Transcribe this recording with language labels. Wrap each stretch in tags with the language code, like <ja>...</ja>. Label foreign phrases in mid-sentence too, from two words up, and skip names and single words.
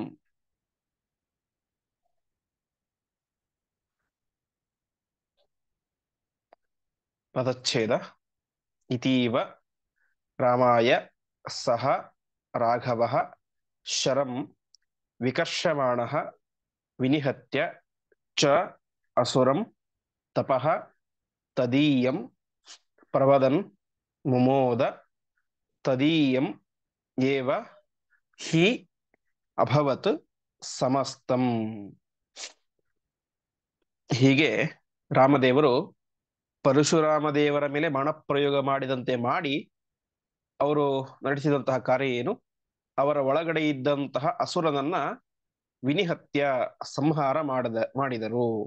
<kn>ಪದಚ್ಛೇದ.</kn> <sa>ಇತೀವ ರಾಮಾಯ ಸಹ ರಾಘವಃ ಶರಂ ವಿಕರ್ಷಮಾಣಃ ವಿನಿಹತ್ಯ ಚ ಅಸುರಂ ತಪಃ ತದೀಯಂ ಪ್ರವದನ್ ಮುಮೋದ ತದೀಯಂ ಏವ ಹಿ ಅಭವತ್ ಸಮಸ್ತಂ.</sa> <kn>ಹೀಗೆ ರಾಮದೇವರು ಪರಶುರಾಮ ದೇವರ ಮೇಲೆ ಬಾಣಪ್ರಯೋಗ ಮಾಡಿದಂತೆ ಮಾಡಿ ಅವರು ನಡೆಸಿದಂತಹ ಕಾರ್ಯ ಏನು, ಅವರ ಒಳಗಡೆ ಇದ್ದಂತಹ ಅಸುರನನ್ನ ವಿನಿಹತ್ಯ ಸಂಹಾರ ಮಾಡಿದರು.</kn>